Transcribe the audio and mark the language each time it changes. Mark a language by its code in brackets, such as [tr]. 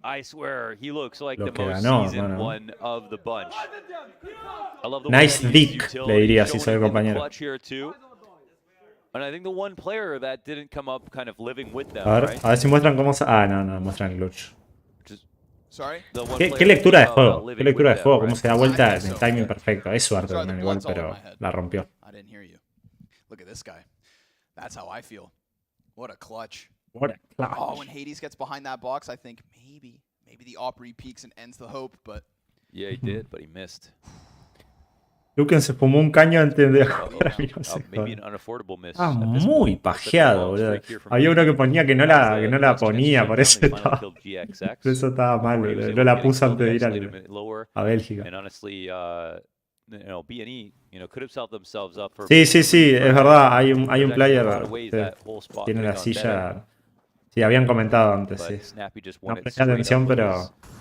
[en] I swear, he looks like the most seasoned one of the bunch. I love the nice dick, [es] le diría si soy el compañero. [en] And I think the one player that didn't come up kind of living with them, [es] a ver si muestran cómo se... Ah, no, muestran el clutch. [en] Sorry? [es] ¿Qué lectura de juego? ¿Qué lectura de juego? ¿Cómo se da vuelta en el timing perfecto? Es suerte también igual, pero la rompió. [en] I didn't hear you. Look at this guy. That's how I feel. What a clutch. What a clutch. Oh, when Hades gets behind that box, I think maybe the ABRÍ peaks and ends the hope, but Yeah, he did, but he missed. [es] Luken se fumó un caño antes de jugar. [en] Maybe an unaffordable miss. [es] Ah, muy pajeado, boludo. Había uno que ponía que no la ponía, por eso estaba mal, boludo. No la puso antes de ir a Bélgica. [en] And honestly, B&E, could have set themselves up for. [es] Sí, es verdad. Hay un player que tiene la silla. Sí, habían comentado antes, sí. No presté atención, pero.